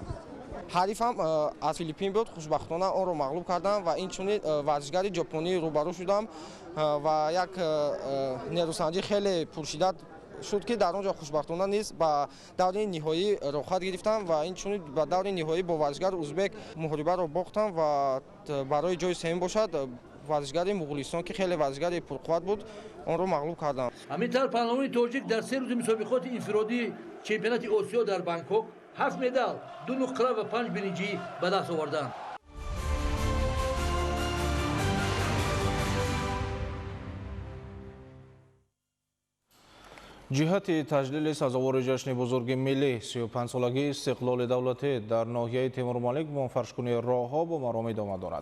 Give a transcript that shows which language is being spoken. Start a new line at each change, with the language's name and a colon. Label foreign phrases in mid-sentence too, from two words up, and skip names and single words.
Tajik: حریفم از فیلیپین بود، خوشبختانه آن را مغلوب کردم و این چنین ورزشکار ژاپنی روبرو شدم و یک نیروسنجی خیلی پرشدت شد که در آنجا خوشبختانه نیست با دور نهایی رخصت گرفتم و این چنین با دور نهایی با ورزشکار ازبک محاربه را باختم و برای جای سوم باشد ورزشکار مغولستان که خیلی ورزشکار پرقوت بود آن را مغلوب کردم. همینطور پهلوان تاجیک در 3 روز مسابقات انفرادی چمپیونات آسیا در بانکوک 7 مدال، 2 نقره و 5 برنجی به دست آوردند. ҷиҳати таҷлили сазовори ҷашни бузурги миллӣ 35-солагии истиқлоли давлатӣ дар ноҳияи Тимур-Малик муонфаршкунии роҳҳо бо маромид омад дорад.